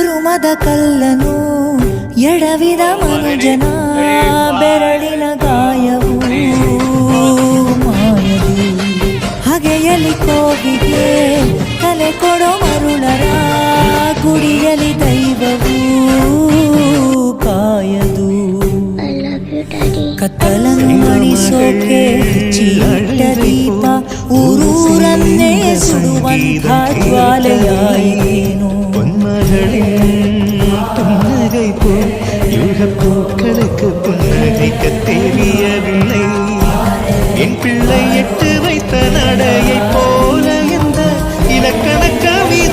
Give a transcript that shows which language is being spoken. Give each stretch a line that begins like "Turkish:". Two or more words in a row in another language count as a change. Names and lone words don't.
Kannada: ಧರ್ಮದ ಕಲ್ಲನು ಎಡವಿದ ಮನುಜನ ಬೆರಳಿನ ಗಾಯವು ಮಾಯದು ಹಗೆಯಲಿ ಕೋವಿಗೆ ತಲೆ ಕೊಡೋ ಮರುಳರ ಗುಡಿಯಲಿ ದೈವವು ಕಾಯದು ಕತ್ತಲನ್ನು ಮಣಿಸೋಕೆ ಹಚ್ಚಿಟ್ಟ ದೀಪ ಊರೂರನ್ನೇ ಸುಡುವಂಥ ಜ್ವಾಲೆಯಾಯಿತೇನು
Tamil: புன்னகை போல் யுகப்பூக்களுக்கு புன்னகைக்க தெரியவில்லை என் பிள்ளை எட்டு வைத்த நடையை போல எந்த இலக்கணக்க